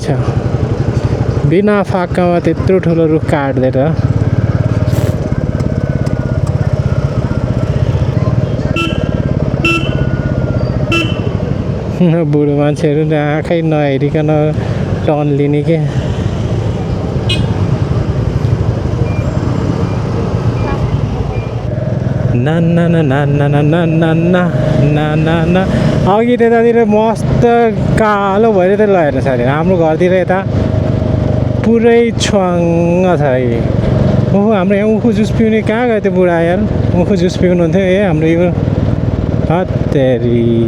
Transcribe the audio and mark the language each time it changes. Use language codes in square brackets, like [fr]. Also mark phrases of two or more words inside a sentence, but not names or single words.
[ne] बिना फाकामा त्यत्रो ठुलो रुख काट्दैन। बुढो मान्छेहरू आँखै नहेरिकन टर्न लिने के। ना ना ना ना ना ना ना ना ना ना ना ना। अघि त्यतातिर मस्त कालो भएर त ल हेर्नु साथी, हाम्रो घरतिर यता पुरै छ्वाङ्ग छ है। ओहो, हाम्रो यहाँ उखु जुस पिउने कहाँ गयो त्यो बुढा यार? उखु जुस पिउनुहुन्थ्यो ए हाम्रो यो हत्तेरी।